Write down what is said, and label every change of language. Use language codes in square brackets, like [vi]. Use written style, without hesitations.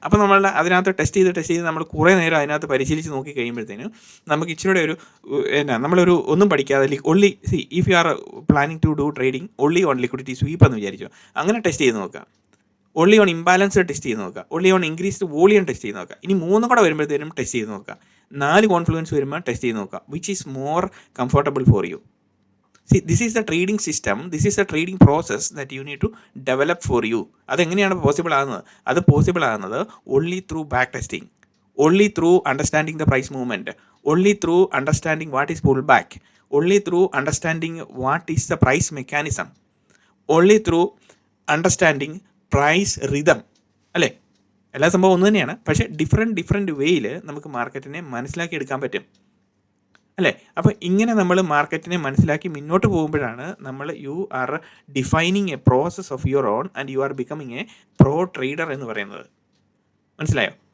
[ml] അപ്പോൾ നമ്മളുടെ അതിനകത്ത് ടെസ്റ്റ് ചെയ്ത് നമ്മൾ കുറേ നേരം അതിനകത്ത് പരിശീലിച്ച് നോക്കി കഴിയുമ്പോഴത്തേനും നമുക്ക് ഇച്ചിരിയുടെ ഒരു നമ്മളൊരു ഒന്നും പഠിക്കാതെ [en] only if you are planning to do trading only on liquidity sweep [ml] എന്ന് വിചാരിച്ചു, അങ്ങനെ ടെസ്റ്റ് ചെയ്ത് നോക്കുക. ഒൺലി ഓൺ ഇംബാലൻസ് ടെസ്റ്റ് ചെയ്ത് നോക്കുക. Only on increased volume test ചെയ്ത് നോക്കുക. ഇനി 3 കൂടെ വരുമ്പോഴത്തേനും ടെസ്റ്റ് ചെയ്ത് നോക്കുക. 4 കോൺഫ്ലുവൻസ് വരുമ്പോൾ ടെസ്റ്റ് ചെയ്ത് നോക്കുക. [en] Which is more comfortable for you. See, this is the trading system, this is the trading process that you need to develop for you. [ml] അതെങ്ങനെയാണ് പോസിബിൾ ആകുന്നത്? അത് പോസിബിൾ ആകുന്നത് [en] only through back testing, only through understanding the price movement, only through understanding what is pullback, only through understanding what is the price mechanism, only through understanding price rhythm. [ml] അല്ലേ? എല്ലാ സംഭവം ഒന്ന് തന്നെയാണ്, പക്ഷേ different വേയിൽ നമുക്ക് മാർക്കറ്റിനെ മനസ്സിലാക്കി എടുക്കാൻ പറ്റും അല്ലേ? അപ്പോൾ ഇങ്ങനെ നമ്മൾ മാർക്കറ്റിനെ മനസ്സിലാക്കി മുന്നോട്ട് പോകുമ്പോഴാണ് നമ്മൾ [en] you are defining a process of your own and you are becoming a pro trader [ml] എന്ന് പറയുന്നത്. മനസ്സിലായോ?